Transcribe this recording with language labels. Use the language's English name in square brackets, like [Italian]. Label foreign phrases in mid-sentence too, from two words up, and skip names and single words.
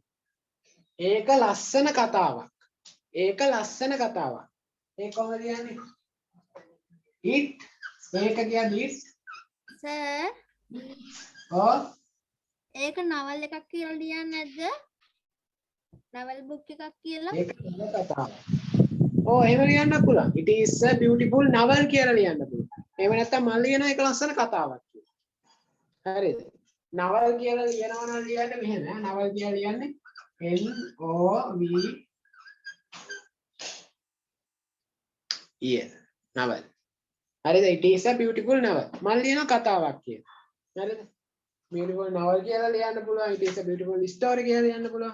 [Sinhala] ඒක ලස්සන කතාවක්. ඒක කොහොමද කියන්නේ? it ඒක කියන්නේ it සර් ඔව් ඒක නවල් එකක් කියලා ලියන්නේ නැද්ද? [English] novel book [Sinhala] එකක් කියලා. ඒක නව කතාවක්. ඕ එහෙම ලියන්න පුළුවන්. [English] It is a beautiful novel [Sinhala] කියලා ලියන්න පුළුවන්. එහෙම නැත්නම් මම ලියන එක ලස්සන කතාවක් කියලා. හරිද? novel කියලා ලියනවා නම් ලියන්නේ මෙහෙම. novel කියලා ලියන්නේ N O V E L. novel. [English] හරිද? It is a beautiful novel. [Sinhala] මම ලියන කතාවක් කියලා. හරිද? [English] beautiful novel [Sinhala] කියලා ලියන්න පුළුවන්. [English] It is a beautiful story [Sinhala] කියලා ලියන්න පුළුවන්.